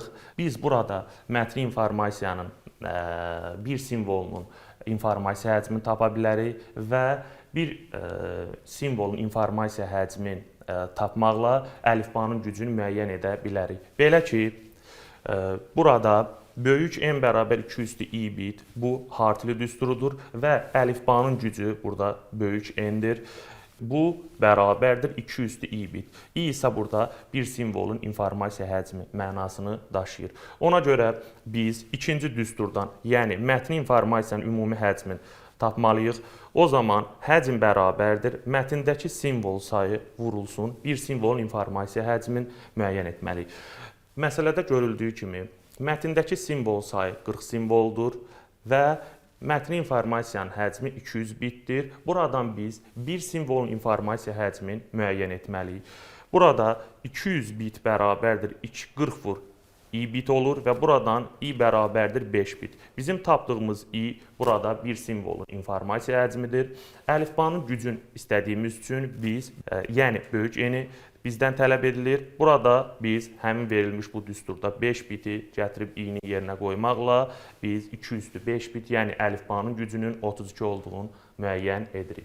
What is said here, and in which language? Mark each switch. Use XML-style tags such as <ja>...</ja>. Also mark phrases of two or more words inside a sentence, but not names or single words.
<az>Biz burada mətni informasiyanın bir simvolunun informasiya həcmini tapa bilərik və bir simvolun informasiya həcmin tapmaqla əlifbanın gücünü müəyyən edə bilərik. Belə ki, burada böyük n bərabər 2/i bit bu Hartli düsturudur və əlifbanın gücü burada böyük n-dir. Bu bərabərdir 2/i bit. I isə burada bir simvolun informasiya həcmi mənasını daşıyır. Ona görə biz ikinci düsturdan, yəni mətni informasiyanın ümumi həcmin tapmalıyıq. O zaman həcm bərabərdir mətndəki simvol sayı vurulsun, bir simvolun informasiya həcmin müəyyən etməliyik. Məsələdə görüldüyü kimi mətndəki simvol sayı 40 simvoldur və mətni informasiyanın həcmi 200 bitdir. Buradan biz bir simvolun informasiya həcmini müəyyən etməliyik. Burada 200 bit bərabərdir 240 vur i bit olur və buradan i bərabərdir 5 bit. Bizim tapdığımız i burada bir simvolun informasiya həcmidir. Əlifbanın gücün istədiyimiz üçün biz, yəni böyük n-i bizdən tələb edilir. Burada biz həmin verilmiş bu düsturda 5 biti gətirib i-ni yerinə qoymaqla biz 2/5 bit, yəni əlifbanın gücünün 32 olduğunu müəyyən edirik.</az>